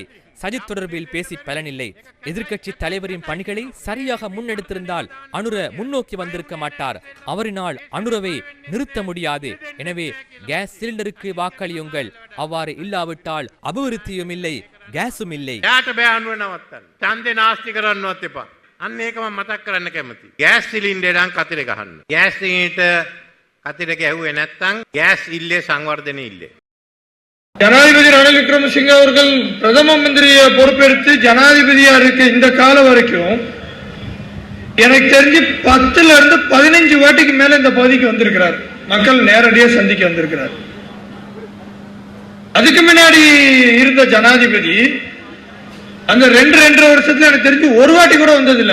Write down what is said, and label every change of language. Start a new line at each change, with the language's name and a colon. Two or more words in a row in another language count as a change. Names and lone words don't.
Tamil: சஜித் தொடர்பில் பேசி பலனில்லை. எதிர்கட்சி தலைவரின் பணிகளை சரியாக முன்னெடுத்திருந்தால் அனுர முன்னோக்கி வந்திருக்க மாட்டார். அவரினால் அனுரவை நிறுத்த முடியாது. எனவே கேஸ் சிலிண்டருக்கு வாக்களியுங்கள். அவ்வாறு இல்லாவிட்டால் அபிவிருத்தியும் இல்லை, கேஸும் இல்லை.
Sinhala: ඡන්දේ නාස්ති කරන්නවත් එපා. අන්න ඒක මම මතක් කරන්න කැමතියි. ගෑස් සිලින්ඩරෙන් කතිර ගහන්න. ගෑස් සිලින්ඩරට කතිර ගැහුවේ නැත්නම් ගෑස් ඉල්ලේ සංවර්ධන ඉල්ලේ.
Tamil: ஜனாதிபதி ரணில் விக்ரமசிங்கே அவர்கள் பிரதம மந்திரியை பொறுப்பெடுத்து ஜனாதிபதியா இருக்க இந்த காலம் வரைக்கும் எனக்கு தெரிஞ்சு 10ல இருந்து 15 வாட்டிக்கு மேல இந்த பகுதிக்கு வந்திருக்கிறார். மக்கள் நேரடியாக சந்திக்க வந்திருக்கிறார். அதுக்கு முன்னாடி இருந்த ஜனாதிபதி அந்த 2.5 வருஷத்துல எனக்கு தெரிஞ்சு ஒரு வாட்டி கூட வந்ததில்லை.